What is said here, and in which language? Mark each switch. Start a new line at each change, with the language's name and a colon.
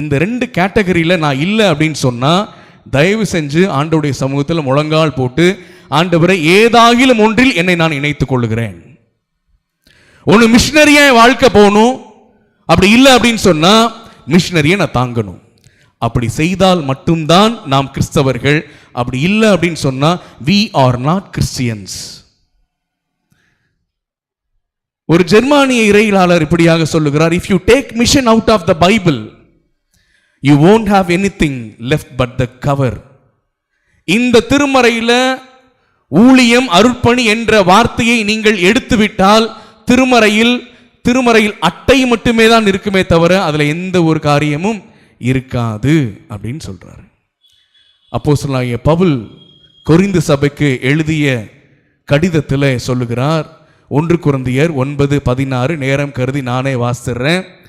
Tamil: இந்த 2 கேட்டகரியில் நான் இல்லை அப்படின்னு சொன்னா, தயவு செஞ்சு ஆண்டவருடைய சமூகத்தில் முழங்கால் போட்டு, ஆண்டவரை ஏதாகிலும் ஒன்றில் என்னை நான் இணைத்துக் கொள்ளுகிறேன். ஒன்று மிஷனரியா வாழ்க்கை போகணும், அப்படி இல்லை அப்படின்னு சொன்னா மிஷனரியை நான் தாங்கணும். அப்படி செய்தால் மட்டும்தான் நாம் கிறிஸ்தவர்கள். அப்படி இல்லை அப்படின்னு சொன்னா
English: we are not Christians.
Tamil: ஒரு ஜெர்மானிய இறையியலாளர் இப்படியாக சொல்லுகிறார்,
English: if you take mission out of the Bible, you won't have anything left but the cover.
Tamil: இந்த திருமறையில ஊழியம் அருட்பணி என்ற வார்த்தையை நீங்கள் எடுத்துவிட்டால் திருமறையில் அட்டை மட்டுமே தான் இருக்குமே தவிர அதுல எந்த ஒரு காரியமும் இருக்காது அப்படின்னு சொல்றாரு. அப்போஸ்தலனாகிய பவுல் கொரிந்து சபைக்கு எழுதிய கடிதத்தில் சொல்லுகிறார், 1 கொரிந்தியர் 9:16, நேரம் கருதி நானே வாசிக்கிறேன்.